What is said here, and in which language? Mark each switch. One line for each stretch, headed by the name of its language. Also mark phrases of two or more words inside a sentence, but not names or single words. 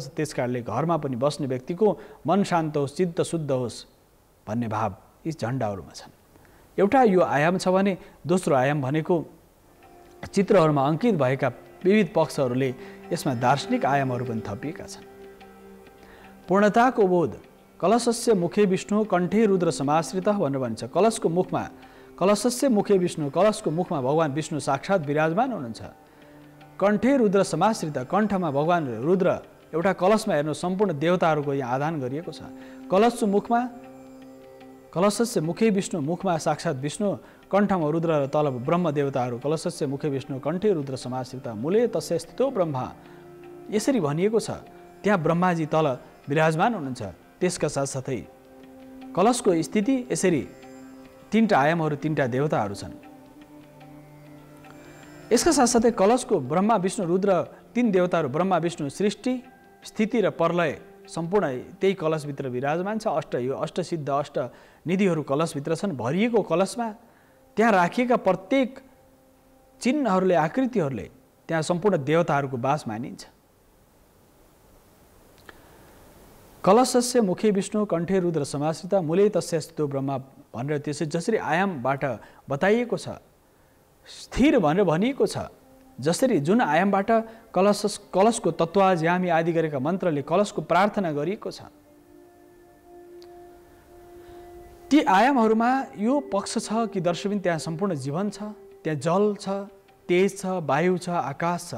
Nepali: त्यसकारणले घरमा पनि बस्ने व्यक्तिको मन शान्त होस्, चित्त शुद्ध होस् भन्ने भाव यी झण्डाहरूमा छन्। एउटा यो आयाम छ भने दोस्रो आयाम भनेको चित्रहरूमा अङ्कित भएका विविध पक्षहरूले यसमा दार्शनिक आयामहरू पनि थपिएका छन्। पूर्णताको बोध।
Sanskrit: कलशस्य मुखे विष्णु कण्ठे रुद्र समाश्रितः
Nepali: भनेर भन्छ।
Sanskrit: कलशस्य मुखे विष्णु,
Nepali: कलशको मुखमा भगवान विष्णु साक्षात् विराजमान हुनुहुन्छ।
Sanskrit: कण्ठे रुद्र समाश्रित,
Nepali: कण्ठमा भगवान रुद्र। एउटा कलशमा हेर्नु सम्पूर्ण देवताहरूको यहाँ आधान गरिएको छ।
Sanskrit: कलशस्य मुखे विष्णु,
Nepali: मुखमा साक्षात् विष्णु, कण्ठमा रुद्र र तल ब्रह्म देवताहरू।
Sanskrit: कलशस्य मुखे विष्णु कण्ठे रुद्र समाश्रित मूले तस्य स्थितो ब्रह्मा,
Nepali: यसरी भनिएको छ। त्यहाँ ब्रह्माजी तल विराजमान हुनुहुन्छ। त्यसका साथसाथै कलशको स्थिति यसरी 3टा आयामहरू, 3टा देवताहरू छन्। यसका साथसाथै कलशको ब्रह्मा विष्णु रुद्र 3 देवताहरू, ब्रह्मा विष्णु सृष्टि, स्थिति र प्रलय सम्पूर्ण त्यही कलशभित्र विराजमान छ। यो अष्टसिद्ध अष्टनिधिहरू कलशभित्र छन्। भरिएको कलशमा त्यहाँ राखिएका प्रत्येक चिन्हहरूले, आकृतिहरूले त्यहाँ सम्पूर्ण देवताहरूको वास मानिन्छ।
Sanskrit: कलशस्य मुखे विष्णु कण्ठे रुद्र समाश्रित मूले तस्य स्थितो ब्रह्मा
Nepali: भनेर त्यसै जसरी आयामबाट बताइएको छ, स्थिर भनेर भनिएको छ। जसरी जुन आयामबाट कलशको तत्त्वाज्यामी आदि गरेका मन्त्रले कलशको प्रार्थना गरिएको छ, ती आयामहरूमा यो पक्ष छ कि दर्शकबिन त्यहाँ सम्पूर्ण जीवन छ, त्यहाँ जल छ, तेज छ, वायु छ, आकाश छ।